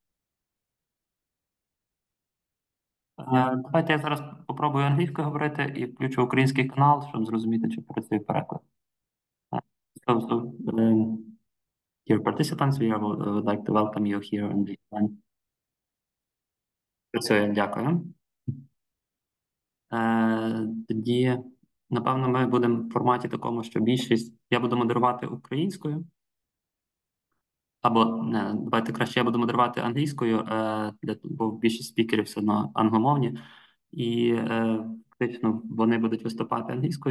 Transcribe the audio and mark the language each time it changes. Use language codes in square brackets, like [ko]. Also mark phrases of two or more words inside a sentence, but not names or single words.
[uk] Давайте я зараз попробую англійською говорити і включу український канал, щоб зрозуміти, чи працює переклад. Е, [en] Dear participants, we would like to welcome you here on the event. [uk] Працює, дякую. Тоді, напевно, ми будемо в форматі такому, що більшість я буду модерувати українською, або не, давайте краще я буду модерувати англійською, бо більшість спікерів все одно англомовні, і фактично вони будуть виступати англійською.